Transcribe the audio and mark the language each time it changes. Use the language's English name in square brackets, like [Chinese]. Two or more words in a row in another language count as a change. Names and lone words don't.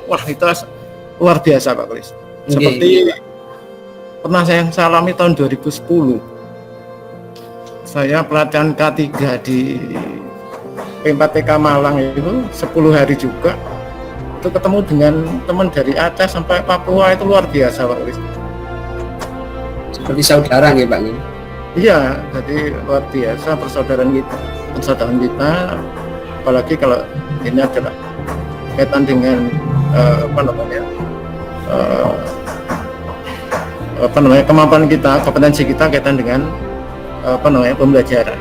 [Indonesian] Wah itu luar biasa Pak Kolis. Seperti pernah saya alami tahun 2010. Saya pelatihan K3 di P4TK Malang itu 10 hari juga itu ketemu dengan teman dari Aceh sampai Papua, itu luar biasa Pak Ulis. Seperti saudara nggih Pak nggih. Iya, jadi luar biasa persaudaraan kita, apalagi kalau ini adalah kaitan dengan kemampuan kita, kompetensi kita kaitan dengan pembelajaran.